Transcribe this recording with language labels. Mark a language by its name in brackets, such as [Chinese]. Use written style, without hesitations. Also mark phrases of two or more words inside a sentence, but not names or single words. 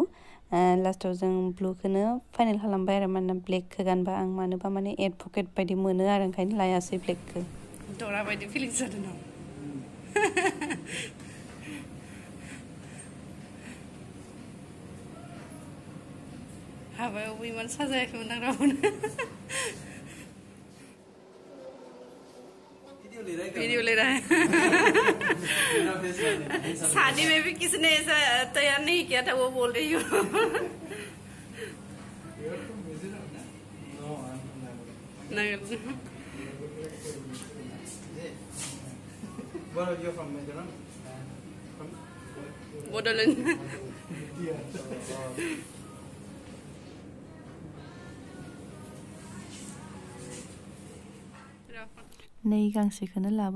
[Bodo] लास्टाव जों ब्लुखौनो फाइनेल खालामबाय आरो, मानोना ब्लेकखौ गानबा आं मानोबा माने एडभकेट बायदि मोनो आरो, ओंखायनो लायासै ब्लेकखौ। दरा बायदि फिलिंस जादों नामा? हाबायावबो इमान साजायाखैमोन आं रावबोनो। [Hindi] वीडियो ले रहा है। शादी में भी किसने ऐसा तैयार नहीं किया था, वो बोल रही हूँ। [English] Where are you from, Netherlands? Bodolan. [Bodo] नै गांसेखौनो लाबाय।